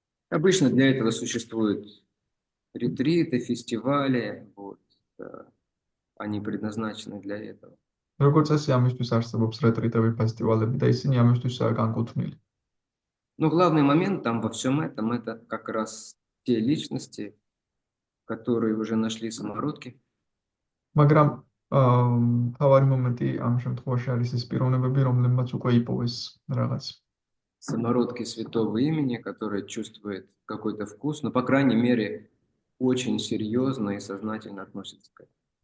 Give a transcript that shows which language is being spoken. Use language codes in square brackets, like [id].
[ru] Обычно для этого существуют ретриты, фестивали, вот, они предназначены для этого. [ka] როგორც წესი, ამისთვის არსებობს რეტრიტები, ფესტივალები და ისინი ამისთვისაა განკუთვნილი. [ru] Но главный момент там во всем этом, это как раз те личности, которые уже нашли самородки. [ka] მაგრამ თავარი მომენტი ამ შემთხვევაში არის ის პიროვნებები, რომლებმაც უკვე იპოვეს რაღაც. [ru] Самородки святого имени, которые чувствуют какой-то вкус, но, по крайней мере, очень серьезно и сознательно относятся к этому.